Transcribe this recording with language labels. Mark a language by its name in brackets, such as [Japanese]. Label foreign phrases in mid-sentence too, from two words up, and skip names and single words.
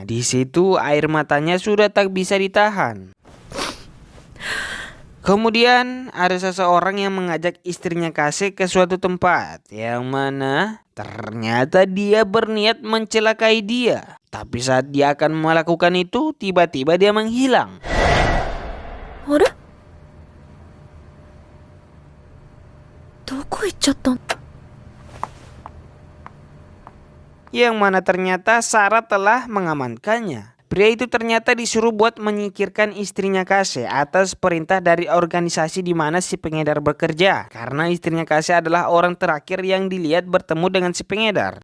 [Indonesian] Di situ air matanya sudah tak bisa ditahan. Kemudian ada seseorang yang mengajak istrinya Kase ke suatu tempat yang mana ternyata dia berniat mencelakai dia. Tapi saat dia akan melakukan itu, tiba-tiba dia menghilang. [Japanese] あれどこ行っちゃったん [Indonesian] Yang mana ternyata Sarah telah mengamankannya. Pria itu ternyata disuruh buat menyingkirkan istrinya Kase atas perintah dari organisasi di mana si pengedar bekerja. Karena istrinya Kase adalah orang terakhir yang dilihat bertemu dengan si pengedar.